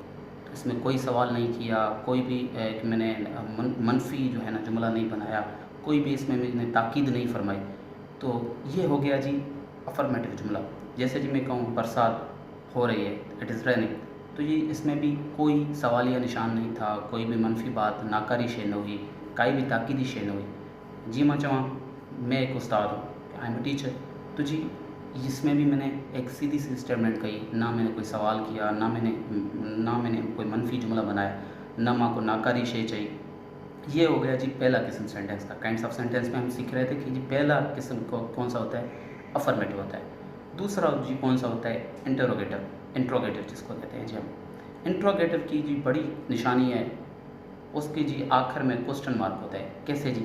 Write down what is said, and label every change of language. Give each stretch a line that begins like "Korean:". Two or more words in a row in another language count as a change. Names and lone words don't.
Urdu: تو اس میں کوئی سوال نہیں کیا، کوئی بھی میں نے منفی جو ہے نا جملہ نہیں بنایا، کوئی بھی اس میں میں نے تاکید نہیں فرمائی. تو یہ ہو گیا جی افرمیٹو جملہ. جیسے جی میں کہوں برسات ہو رہی ہے,
English: it is raining,
Urdu: تو یہ اس میں بھی کوئی سوالیہ نشان نہیں تھا، کوئی بھی منفی بات,
Sindhi: نڪاري شي نه هئي، ڪائي به تاڪيدي شي نه هئي. جي مان چوان
Urdu: میں ایک استاد ہوں,
English: I am a teacher,
Urdu: تو جی اس میں بھی میں نے ایک سیدھی سی سٹیٹمنٹ کہی، نا میں نے کوئی سوال کیا، نا میں نے کوئی منفی جملہ بنایا,
Sindhi: نه مان ڪو نڪاري شي چئي.
Urdu: یہ ہو گیا جی پہلا قسم سینٹینس کا.
English: kinds of sentence
Urdu: میں ہم سیکھ رہے تھے کہ جی پہلا قسم کون سا ہوتا ہے? افرمیٹو ہوتا ہے۔ دوسرا جی کون سا ہوتا ہے? انٹروگیٹو جس کو کہتے ہیں جی ہم۔ انٹروگیٹو کی جی بڑی نشانی ہے، اس کی جی آخر میں
English: question mark
Urdu: ہوتا ہے.